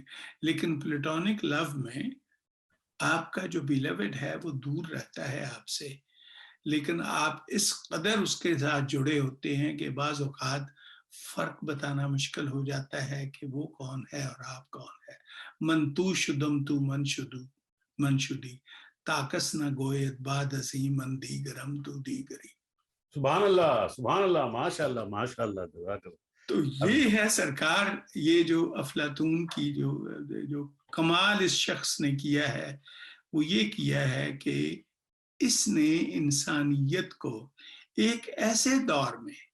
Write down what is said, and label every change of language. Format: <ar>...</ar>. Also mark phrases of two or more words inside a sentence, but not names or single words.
<ur>لیکن</ur> <en>platonic love</en> <ur>میں آپ کا جو بیلیوڈ ہے وہ دور رہتا ہے آپ سے، لیکن آپ اس قدر اس کے ساتھ جڑے ہوتے ہیں کہ بعض اوقات فرق بتانا مشکل ہو جاتا ہے کہ وہ کون ہے اور آپ کون ہے۔</ur> <fa>من تو شدم تو من شدی، تاکس نہ گویت بعد ازیں من دیگرم تو دیگری۔</fa> <ar>سبحان اللہ، سبحان اللہ، ماشاء اللہ، ماشاء اللہ، جزاک اللہ۔</ar> <ur>تو یہ ہے سرکار، یہ جو افلاطون کی جو کمال اس شخص نے کیا ہے وہ یہ کیا ہے کہ اس نے انسانیت کو ایک ایسے دور میں،</ur>